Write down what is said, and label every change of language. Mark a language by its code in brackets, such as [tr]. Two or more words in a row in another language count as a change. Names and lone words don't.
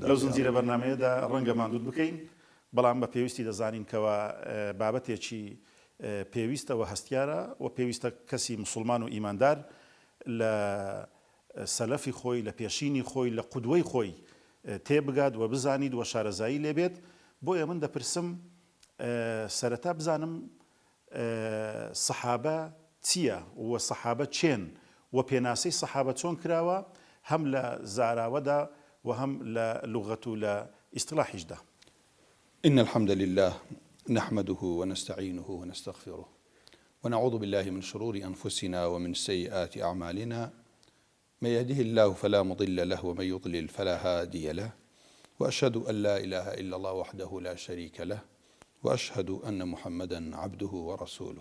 [ckb] لەو زنجیرە بەرنامەیەدا ڕەنگە ماندوود بکەین، بەڵام بە پێویستی دەزانین کەوا بابەتێکی پێویستە و هەستیارە و پێویستە کەسی مسلمان و ئیماندار لە سەلەفی خۆی، لە پێشینی خۆی، لە قودوەی خۆی تێبگات و بزانید و شارەزایی لێبێت. بۆیە من دەپرسم سەرەتا بزانم سەحابە چییە و سەحابە چێن و پێناسەی سەحابە چۆن کراوە هەم لە زاراوەدا و هەم لە لوغەت و لە ئیستلاحیشدا. [ar] إن الحمد لله نحمده ونستعينه ونستغفره ونعوذ بالله من شرور أنفسنا ومن سيئات أعمالنا، من يهده الله فلا مضل له ومن يضلل فلا هادي له، وأشهد أن لا إله إلا الله وحده لا شريك له، وأشهد أن محمدا عبده ورسوله.